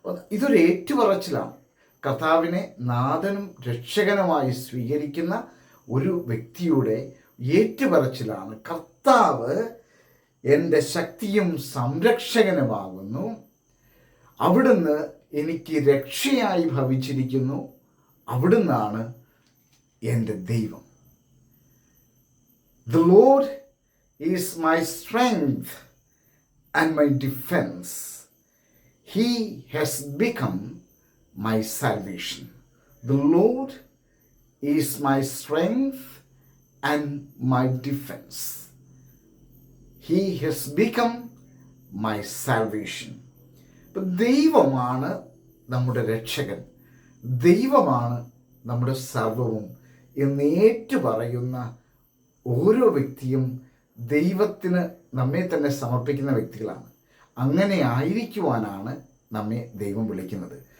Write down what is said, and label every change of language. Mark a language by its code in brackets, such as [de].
[ml] ഇതൊരു ഏറ്റുപറച്ചിലാണ്. കർത്താവിനെ നാഥനും രക്ഷകനുമായി സ്വീകരിക്കുന്ന ഒരു വ്യക്തിയുടെ ഏറ്റുപറച്ചിലാണ്. കർത്താവ് എൻ്റെ ശക്തിയും സംരക്ഷകനുമാകുന്നു. അവിടുന്ന് എനിക്ക് രക്ഷയായി ഭവിച്ചിരിക്കുന്നു. അവിടുന്നാണ് എൻ്റെ ദൈവം. [en] The Lord is my strength and my defense. He has become my salvation. The Lord is my strength and my defense. He has become my salvation. [ml] ദൈവമാണ് നമ്മുടെ രക്ഷകൻ, ദൈവമാണ് നമ്മുടെ സർവവും എന്നേറ്റു പറയുന്ന ഓരോ വ്യക്തിയും ദൈവത്തിന് നമ്മെ തന്നെ സമർപ്പിക്കുന്ന വ്യക്തികളാണ്. അങ്ങനെ ആയിരിക്കുവാനാണ് നമ്മെ ദൈവം വിളിക്കുന്നത്.